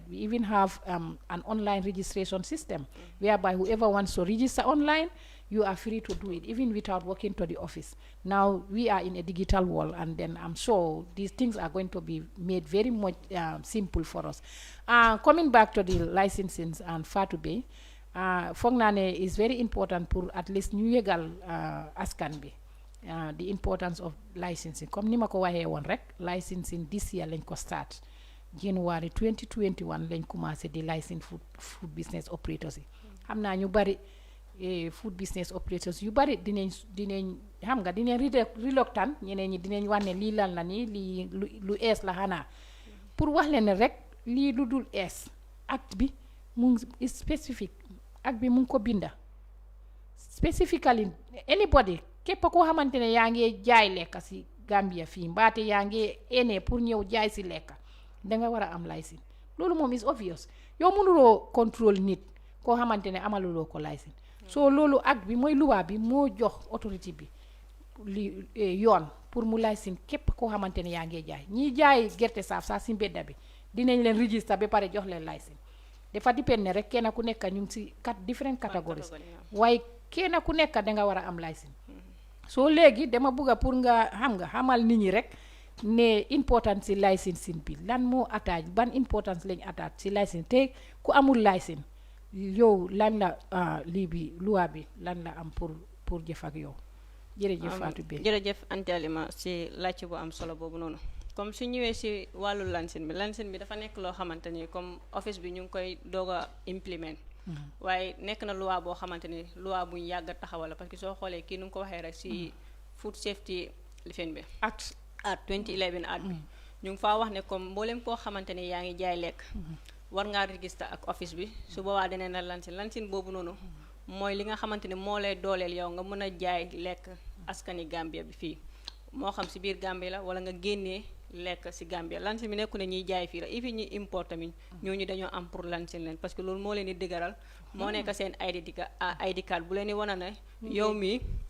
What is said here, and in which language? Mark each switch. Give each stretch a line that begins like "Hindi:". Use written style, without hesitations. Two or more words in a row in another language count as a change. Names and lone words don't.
English: We even have an online registration system whereby whoever wants to register online, you are free to do it, even without walking to the office. Now, we are in a digital world, and then I'm sure these things are going to be made very much simple for us. Coming back to the licensing and Fatou Bay,
Wolof: foog naa ne
English: is very important pour at least
Wolof: ñu yëgal askan bi
English: the importance of licensing.
Wolof: Comme ni ma ko waxee woon rek,
English: licensing this year
Wolof: lañ ko
English: start. January 2021
Wolof: lañ commencé di
English: license food business operators yi.
Wolof: Xam naa ñu bari
English: food business operators
Wolof: yu bari dinañ xam nga dinañ reluctant, ñeneen ñi dinañ wax ne lii lan la nii lii lu ees la xanaa. Pour wax leen rek lii lu dul ees acte bi mu ngi specific, acte bi mu ngi ko binda
English: specifically anybody
Wolof: képp koo xamante ne yaa ngi jaay lekka si Gambia fii mbaate yaa ngi ene pour ñëw jaay si lekka danga war a am license. Loolu moom
English: is obvious.
Wolof: Yow mënuloo contrôle nit koo xamante ne amaluloo ko license. So loolu acte bi mooy luwaa bi moo jox autorité bi li yoon pour mu license képp koo xamante ne yaa ngi jaay. Ñiy jaay gerte saaf saa si mbedda bi dinañ leen register ba pare jox leen license. Dafa dépend ne rek kenn ku nekk ñu ngi si
English: different categories
Wolof: waaye kenn ku nekk danga war a am license. So léegi dama bëgg pour nga xamal nit ñi rek ne importance si licensing bi lan moo attache ban importance lañ attache si license te ku amul license yow lan la lii bi loi bi lan la am pour jëf ak yow. Jërëjëf Fatou Bey. Jërëjëf Anta Halima si laajte bu am solo boobu noonu. Comme su ñëwee si wàllu lansin bi dafa nekk loo xamante ni comme office bi ñu ngi koy doog a implement waaye nekk na loi boo xamante ni loi buñ yàgg a taxawal
French: parce que
Wolof: soo xoolee kii nu ngi ko waxee rek si
English: food safety
Wolof: lifin bi act 2011 act bi ñu ngi faa wax ne comme mboolem koo xamante ni yaa ngi jaay lekk war ngaa register ak office bi su boobaa deneen na lansin boobu noonu mooy li nga xamante ni moo lay dooleel yow nga mën a jaay lekk askani Gambia bi fii moo xam si biir Gambia la wala nga génnee lekk si Gambia lansin bi nekku ne ñuy jaay fii la even ñi import tamit ñooñu dañoo am pour lansin leen
French: parce que
Wolof: loolu moo leen di dëgëral moo nekk seen
English: ID card
Wolof: bu leen di wana ne yow mii